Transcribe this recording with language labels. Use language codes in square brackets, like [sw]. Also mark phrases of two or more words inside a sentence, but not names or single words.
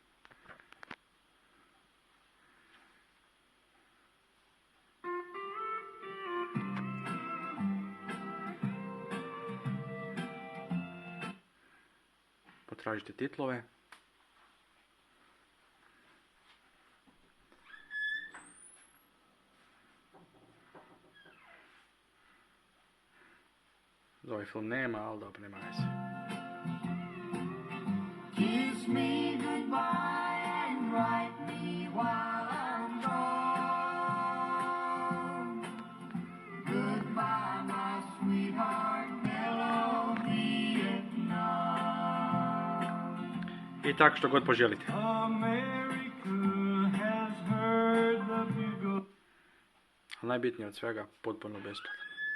[sr] Potražite titlove. Za ovaj film nema, ali dobro, nema veze. [en] Kiss me goodbye and write me while I'm gone. Goodbye, my sweetheart, mellow Vietnam. [sr] I tako što god poželite. [en] America has heard the bugle. [sr] Ali najbitnije od svega, potpuno besplatan.